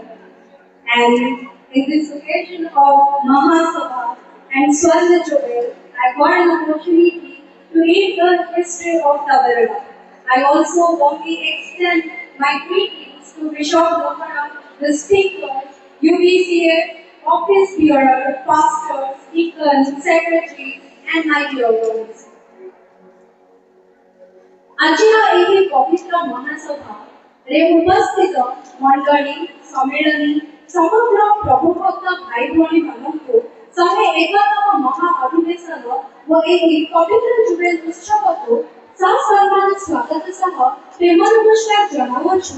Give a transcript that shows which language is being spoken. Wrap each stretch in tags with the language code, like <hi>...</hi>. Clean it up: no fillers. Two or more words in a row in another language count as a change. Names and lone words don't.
<en>And in this occasion of Mahasabha and Swarna Jubil, I got an opportunity to read the history of Tabarana. I also warmly extend my greetings to Bishop Lokana, the speakers, UBCA, office bearer, pastors, deacons, secretaries, and my dear ones.</en> <or>ଆଜିର ଏହି ପବିତ୍ର ମହାସଭାରେ ଉପସ୍ଥିତ ମଣ୍ଡଳୀ ସମ୍ମିଳନୀ ସମଗ୍ର ପ୍ରଭୁଭକ୍ତ ଭାଇ ଭଉଣୀମାନଙ୍କୁ 101ତମ ମହା ଅଧିବେଶନ ଓ ଏହି ପବିତ୍ର ଜୁବେଲ ଉତ୍ସବକୁ ସସମ୍ମାନ ସ୍ୱାଗତ ସହ ପ୍ରେମ ନମସ୍କାର ଜଣାଉଛୁ।</or>